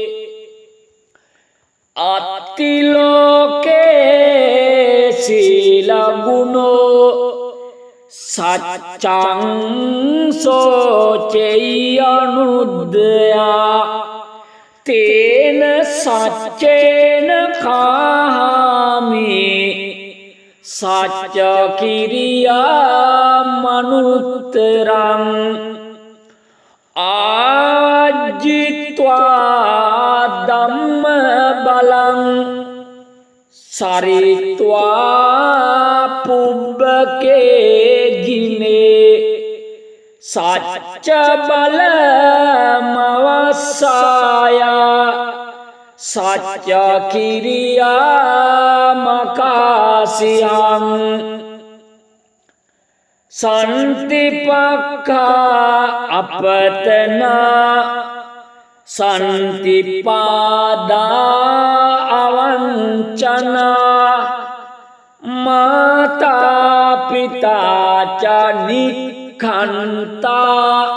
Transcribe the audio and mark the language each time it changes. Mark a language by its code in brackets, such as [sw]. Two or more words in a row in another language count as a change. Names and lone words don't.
[pi] අත්තිලෝකේ සීලගුණෝ සච්චං සෝචෙය්‍ය අනුද්දයා තේන සච්චේන කාමි සච්ච කිරියා මනුත්තරං ආජිත්වා ධම්ම බලං සරිත්වා පුබ්බකේ ජිනේ සච්ච බල මවස්සාය සච්ච කිරියා මකාසියං සන්තිපක්ඛා අපතනා සන්තිපාදා අවංචනා මාතා පිතා ච නික්ඛන්තා